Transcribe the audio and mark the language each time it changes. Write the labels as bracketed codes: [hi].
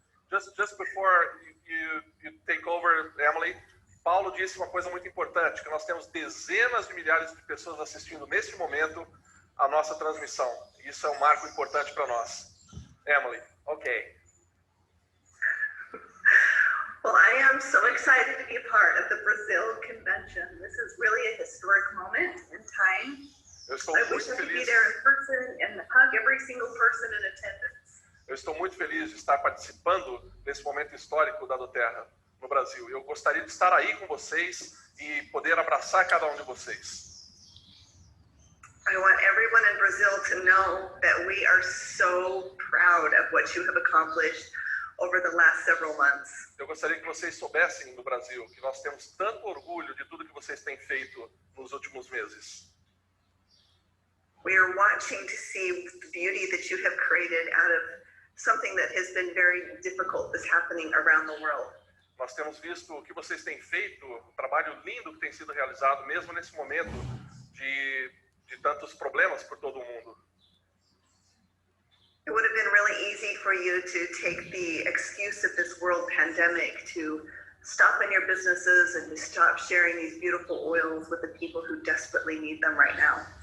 [en] Just before you take over, [pt] Emily, Paulo disse uma coisa muito importante, que nós temos dezenas de milhares de pessoas assistindo neste momento a nossa transmissão. Isso é um marco importante para nós. [en] Emily, okay. Well, I am so excited to be a part of the Brazil Convention. This is really a historic moment in time. I wish I could be there in person and hug every single person in attendance. [pt] Eu estou muito feliz de estar participando desse momento histórico da doTERRA no Brasil. Eu gostaria de estar aí com vocês e poder abraçar cada um de vocês. [en] I want everyone in Brazil to know that we are so proud of what you have accomplished over the last several months. [pt] Eu gostaria que vocês soubessem no Brasil que nós temos tanto orgulho de tudo que vocês têm feito nos últimos meses. [en] We are watching to see the beauty that you have created out of something that has been very difficult that's happening around the world. [pt] Nós temos visto o que vocês têm feito, um trabalho lindo que tem sido realizado, mesmo nesse momento de tantos problemas por todo o mundo. [en] It would have been really easy for you to take the excuse of this world pandemic to stop in your businesses and to stop sharing these beautiful oils with the people who desperately need them right now.